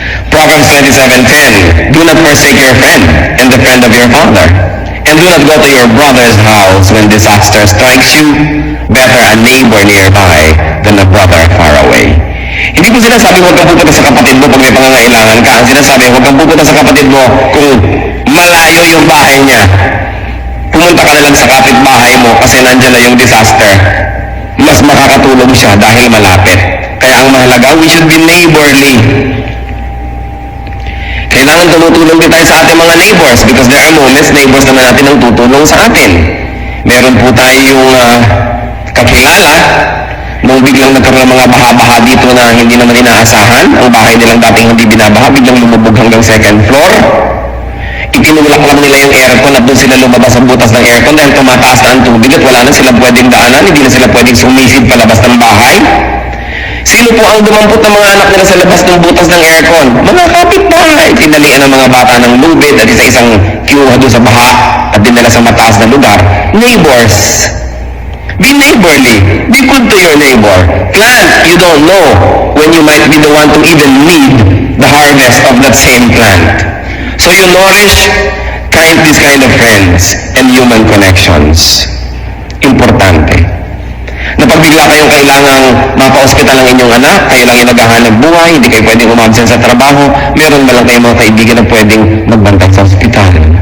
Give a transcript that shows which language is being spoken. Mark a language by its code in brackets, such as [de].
[en] Proverbs 27:10. Do not forsake your friend and the friend of your father. And do not go to your brother's house when disaster strikes you. Better a neighbor nearby than a brother far away. [tl] Hindi po sinasabi huwag kang pupunta sa kapatid mo pag may pangangailangan ka. Ang sinasabi huwag kang pupunta sa kapatid mo kung malayo yung bahay niya. Pumunta ka na lang sa kapitbahay mo kasi nandyan na yung disaster. Mas makakatulong siya dahil malapit. Kaya ang mahalaga, [en] we should be neighborly. [tl] Kailangan tumutulong din tayo sa ating mga neighbors [en] because there are moments [tl] neighbors naman natin ang tutulong sa atin. Meron po tayong kakilala nung biglang nagkaroon ng mga baha-baha dito na hindi naman inaasahan. Ang bahay nilang dating hindi binabaha, biglang lumubog hanggang 2nd floor. Itinulak lang nila yung aircon at doon sila lumabas ang butas ng aircon dahil tumataas na ang tubig at wala na sila pwedeng daanan, hindi na sila pwedeng sumisid palabas ng bahay. Sino po ang dumampot ng mga anak nila sa labas ng butas ng aircon? Mga kapitbahay. Tinalian ng mga bata ng lubid at isa-isang kinuha doon sa baha at dinala sa mataas na lugar. [en] Neighbors. Be neighborly. Be good to your neighbor. Plant, you don't know when you might be the one to even need the harvest of that same plant. So you nourish this kind of friends and human connections. [tl] Importante. Na pag bigla kayong kailangang mapa-hospital ang inyong anak, kayo lang yung naghahanap buhay, hindi kayo pwedeng umabsent sa trabaho, meron ba lang kayong mga kaibigan na pwedeng magbantay sa hospital?